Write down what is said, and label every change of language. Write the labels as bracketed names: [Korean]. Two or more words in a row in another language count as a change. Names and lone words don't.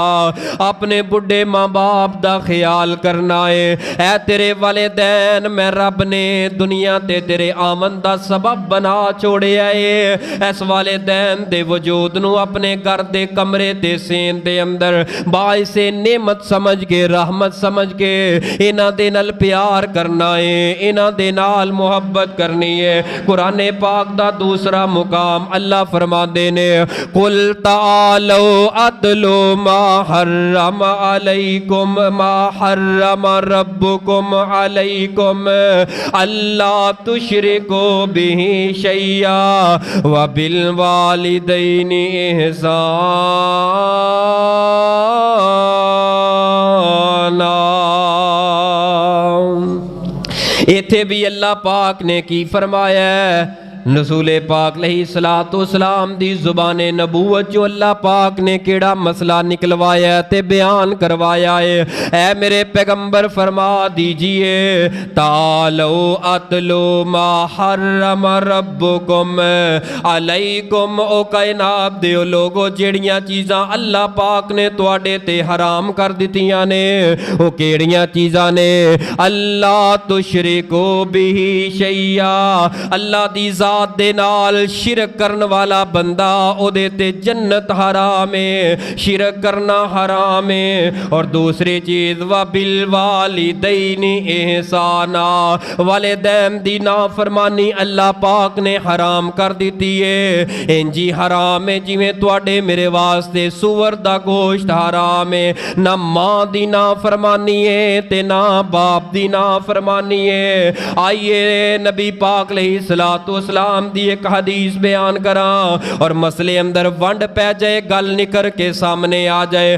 [Punjabi] اپنے بڑھے ماں باپ دا خیال کرنا ہے۔ اے تیرے والدین میں رب نے دنیا تے تیرے آمن دا سبب بنا چھوڑیا ہے۔ اس والدین دے وجود نو اپنے گھر دے کمرے تے سین دے اندر باعث نعمت سمجھ کے، رحمت سمجھ کے انہاں دے نال پیار کرنا ہے، انہاں دے نال محبت کرنی ہے۔ قرآن پاک دا دوسرا مقام اللہ فرما دینے [Arabic] قُلْ تَعَالَوْا أَتْلُوا مَا حَرَّمَ عَلَيْكُمْ مَا حَرَّمَ رَبُّكُمْ عَلَيْكُمْ أَلَّا تُشْرِكُوا بِهِ شَيْئًا وَبِالْوَالِدَيْنِ إِحْسَانًا۔ [Punjabi] ایتھے بھی اللہ پاک نے کی فرمایا ہے؟ رسول پاک علیہ السلام دی زبان نبوت جو اللہ پاک نے کیڑا مسئلہ نکلوایا تے بیان کروایا ہے۔ اے میرے پیغمبر فرما دیجئے [Arabic] تعالو اتلو ما حرم ربکم علیکم، [Punjabi] او کائنات دیو لوگو جیڑیاں چیزاں اللہ پاک نے تواڈے تے حرام کر دتیاں نے او کیڑیاں چیزاں نے؟ [Arabic] اللہ تشرکو بہ شیئا، [Punjabi] اللہ دی ذات دے نال شرک کرن والا بندہ او دے تے جنت حرام ہے، شرک کرنا حرام ہے۔ اور دوسری چیز [Arabic] وَبِالْوَالِدَيْنِ إِحْسَانًا، [Punjabi] والدین دی نافرمانی اللہ پاک نے حرام کر دیتی ہے۔ انجی حرام ہے جویں تواڈے میرے واسطے سور دا گوشت حرام ہے۔ نہ ماں دی نافرمانی ہے تے نہ باپ دی نافرمانی ہے۔ آئیے نبی پاک علیہ السلام دی ایک حدیث بیان کراں اور مسئلے اندر ونڈ پہ جائے، گل نکر کے سامنے آ جائے۔